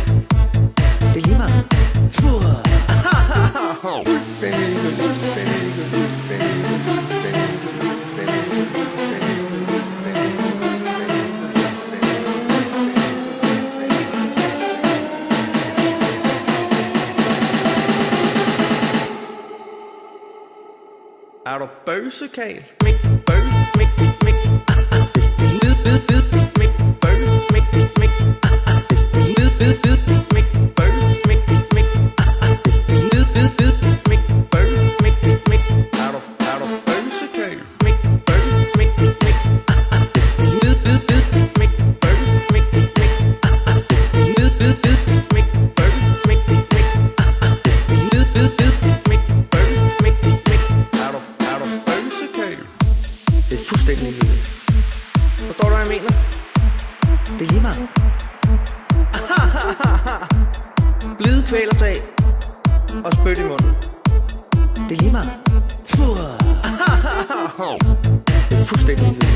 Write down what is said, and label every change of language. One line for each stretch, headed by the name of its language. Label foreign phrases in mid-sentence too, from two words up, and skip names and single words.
Danish: Det er lige meget. Er du bøsekal? Mik, bøs, mik, mik, mik. Bid, bid, bid, mik, bøs, mik, mik. Bid, bid, bid, mik, bøs, mik, mik. Bid, bid, bid, mik, bøs, mik, mik. Er du bøsekal? Mik, bøs, mik, mik. Bid, bid, bid, mik, bøs, mik, mik. Bid, bid, bid, mik, bøs, mik, mik. Bid, bid, bid, mik, bøs, mik, mik. Er du bøsekal? Det er fuldstændig ligegyldigt. Forstår du, hvad jeg mener? Det er lige meget. Blide kvælertag og spyt i munden. Det er lige meget. Det er fuldstændig ligegyldigt.